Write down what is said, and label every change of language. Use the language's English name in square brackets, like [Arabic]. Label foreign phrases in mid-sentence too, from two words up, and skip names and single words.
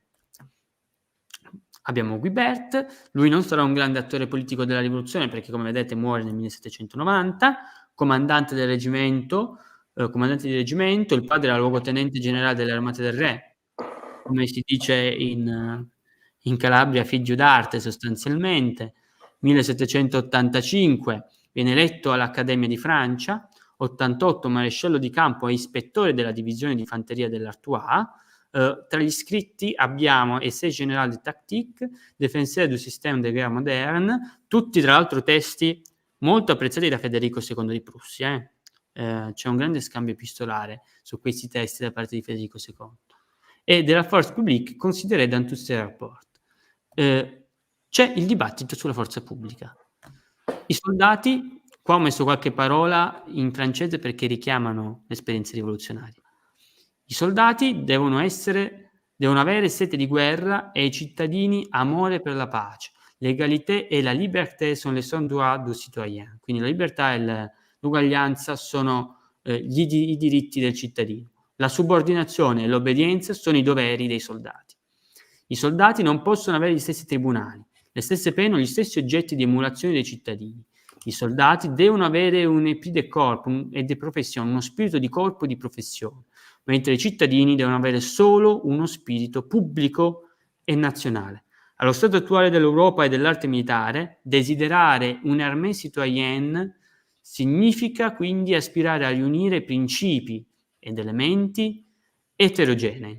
[Italian] Abbiamo Guibert, lui non sarà un grande attore politico della rivoluzione perché, come vedete, muore nel 1790, comandante di reggimento, il padre era luogotenente generale delle armate del re, come si dice in Calabria, figlio d'arte sostanzialmente. 1785 viene eletto all'Accademia di Francia, 88 maresciallo di campo e ispettore della divisione di fanteria dell'Artois. Tra gli iscritti abbiamo Essai général de tactique, Défenseur du système de guerre moderne, tutti tra l'altro testi molto apprezzati da Federico II di Prussia. C'è un grande scambio epistolare su questi testi da parte di Federico II. E della force publique considérée dans tous ces rapports. C'è il dibattito sulla forza pubblica. I soldati, qua ho messo qualche parola in francese perché richiamano le esperienze rivoluzionarie. I soldati devono avere sete di guerra e i cittadini amore per la pace. [French] L'égalité e la liberté sont les seuls droits du citoyen. [Italian] Quindi la libertà e l'uguaglianza sono i diritti del cittadino. La subordinazione e l'obbedienza sono i doveri dei soldati. I soldati non possono avere gli stessi tribunali, le stesse pene o gli stessi oggetti di emulazione dei cittadini. I soldati devono avere un [French] esprit de corps [Italian] e di professione, uno spirito di corpo e di professione, mentre i cittadini devono avere solo uno spirito pubblico e nazionale. Allo stato attuale dell'Europa e dell'arte militare, desiderare un' [French] armée citoyenne [Italian] significa quindi aspirare a riunire principi ed elementi eterogenei.